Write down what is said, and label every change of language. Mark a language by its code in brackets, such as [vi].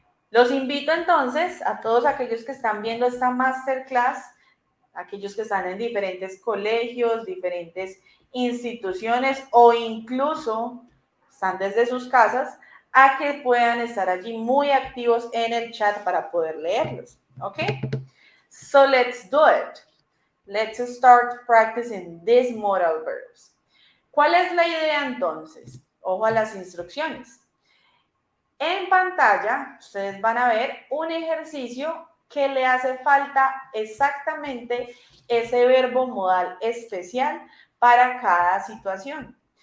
[es] Los invito entonces a todos aquellos que están viendo esta masterclass, aquellos que están en diferentes colegios, diferentes instituciones o incluso están desde sus casas, a que puedan estar allí muy activos en el chat para poder leerlos, ¿ok? [en] So let's do it. Let's start practicing these modal verbs. [es] ¿Cuál es la idea entonces? Ojo a las instrucciones. En pantalla, ustedes van a ver un ejercicio que le hace falta exactamente ese verbo modal especial para cada situación.